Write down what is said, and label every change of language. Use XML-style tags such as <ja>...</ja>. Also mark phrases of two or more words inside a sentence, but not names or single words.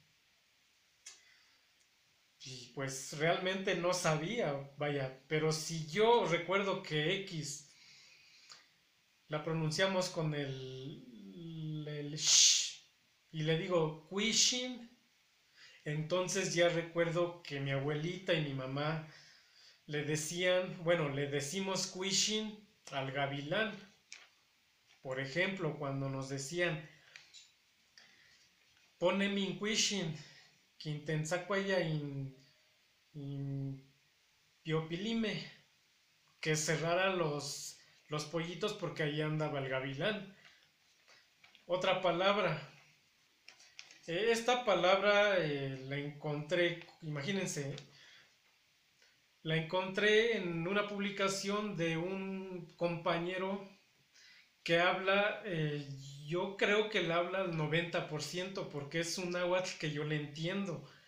<es>Y pues realmente no sabía, pero si yo recuerdo que X la pronunciamos con el sh y le digo Quishin, entonces ya recuerdo que mi abuelita y mi mamá le decían, bueno, le decimos Quishin al gavilán. Por ejemplo, cuando nos decían</es> <nah>pone min Quishin, quintensacquaya in piopilime,</nah> <es>que cerrara los pollitos porque ahí andaba el gavilán. Otra palabra. Esta palabra la encontré, imagínense, La encontré en una publicación de un compañero que habla, yo creo que él habla al 90% porque es un náhuatl que yo le entiendo.</es>